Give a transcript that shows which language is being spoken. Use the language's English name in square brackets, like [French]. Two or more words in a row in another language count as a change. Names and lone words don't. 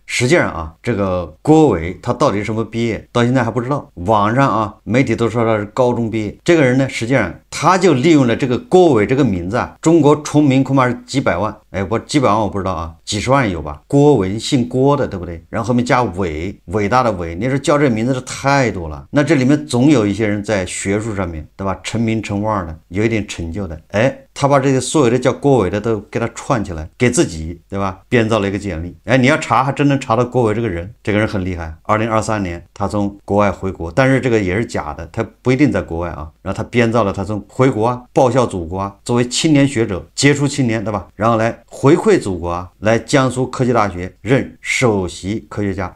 [Chinese] 實際上啊，這個郭偉他到底什麼畢業，到現在還不知道。網上啊，媒體都說他是高中畢業。這個人呢，實際上他就利用了這個郭偉這個名字啊，中國重名恐怕是幾百萬，哎，我幾百萬我不知道啊，幾十萬有吧？郭偉姓郭的，對不對？然後後面加偉，偉大的偉，你說叫這名字的太多了。那這裡面總有一些人在學術上面，对吧？成名成腕的，有一點成就的，哎，他把這些所有的叫郭偉的都給他串起來，給自己，对吧？編造了一個簡歷。哎，你要查，還真能查到郭偉這個人，這個人很厲害。2023年他從國外回國，但是這個也是假的，他不一定在國外啊。然後他編造了他從回國啊，報效祖國啊，作為青年學者，傑出青年，對吧？然後來回饋祖國啊，來江蘇科技大學任首席科學家。